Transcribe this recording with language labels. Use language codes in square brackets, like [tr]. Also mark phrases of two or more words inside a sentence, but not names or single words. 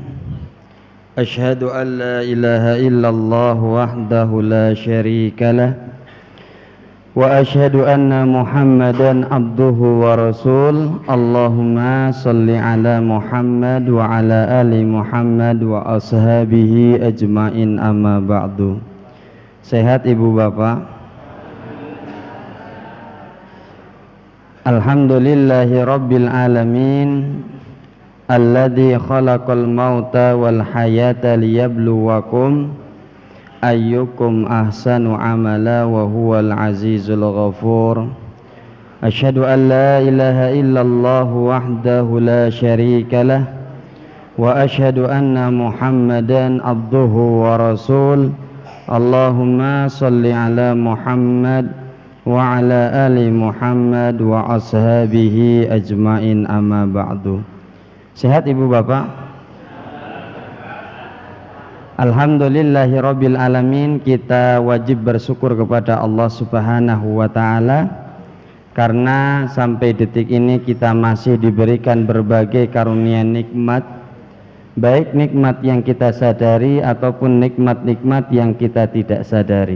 [ar] أشهد أن لا إله إلا الله وحده لا شريك له. وأشهد أن محمدا عبده ورسوله. اللهم صل على محمد وعلى آل محمد وأصحابه أجمعين، أما بعد. [id] Sehat ibu bapak? [ar] الحمد لله رب العالمين، الذي خلق الموت والحياة ليبلوكم أيكم أحسن عملا وهو العزيز الغفور. أشهد أن لا إله إلا الله وحده لا شريك له، وأشهد أن محمدا عبده ورسوله. اللهم صل على محمد وعلى آل محمد وأصحابه أجمعين، أما بعد. [id] Sehat ibu bapak? [ar] الحمد لله رب العالمين. [id] Kita wajib bersyukur kepada Allah [ar] سبحانه وتعالى, [id] karena sampai detik ini kita masih diberikan berbagai karunia nikmat, baik nikmat yang kita sadari ataupun nikmat-nikmat yang kita tidak sadari.